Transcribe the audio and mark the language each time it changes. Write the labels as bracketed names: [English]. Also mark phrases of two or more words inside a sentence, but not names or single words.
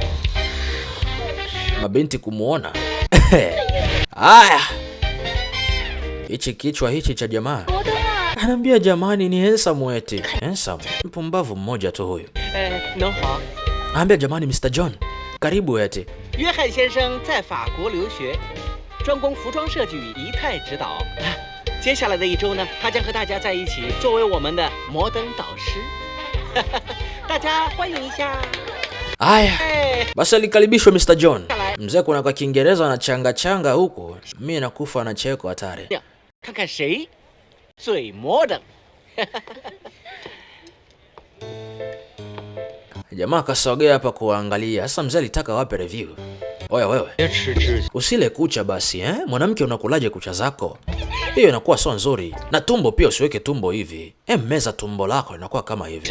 [Swahili] Mabinti kumuona. Haya. Hichi kichwa hichi cha jamaa. Anambia jamani ni handsome eti. Handsome. Mpumbavu mmoja tu huyu. Anambia jamani Mr. John, karibu eti. [Chinese] 约翰先生在法国留学，专攻服装设计与仪态指导。接下来的1周呢，他将和大家在一起，作为我们的摩登导师。大家欢迎一下。 [Swahili] Aya, basi alikaribishwa Mr. John. Mzee kuna kwa Kiingereza na changa huko. Mimi nakufa na cheko hatari. [Chinese] 看看谁最摩登。 [Swahili] Jamaa kasogea hapa kuangalia. Sasa mzee alitaka wape review. Oya wewe. Usile kucha basi Mwanamke unakulaje kucha zako? Hiyo inakuwa sio nzuri. Na tumbo pia usiweke tumbo hivi. Meza tumbo lako inakuwa kama hivi.